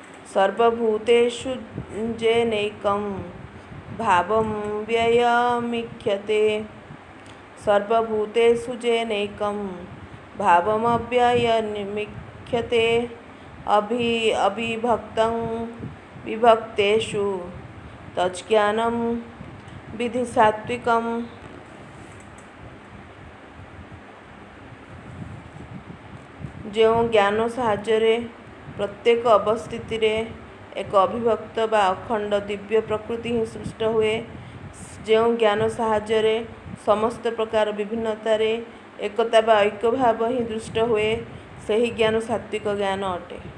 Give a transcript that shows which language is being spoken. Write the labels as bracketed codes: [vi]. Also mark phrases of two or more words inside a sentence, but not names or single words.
[sa] सर्वभूतेषु जेनैकं भावं व्ययमीक्षते सर्वभूतेषु जेनैकं भावमव्ययमीक्षते अविभक्तं विभक्तेषु तज्ज्ञानं विधि सात्विकम्। [or] ଯେଉଁ ଜ୍ଞାନ ସାହାଯ୍ୟରେ ପ୍ରତ୍ୟେକ ଅବସ୍ଥିତିରେ ଏକ ଅବିଭକ୍ତ ବା ଅଖଣ୍ଡ ଦିବ୍ୟ ପ୍ରକୃତି ହିଁ ସୃଷ୍ଟ ହୁଏ, ଯେଉଁ ଜ୍ଞାନ ସାହାଯ୍ୟରେ ସମସ୍ତ ପ୍ରକାର ବିଭିନ୍ନତାରେ ଏକତା ବା ଐକ୍ୟ ଭାବ ହିଁ ଦୃଷ୍ଟ ହୁଏ, ସେହି ଜ୍ଞାନ ସାତ୍ତ୍ୱିକ ଜ୍ଞାନ ଅଟେ।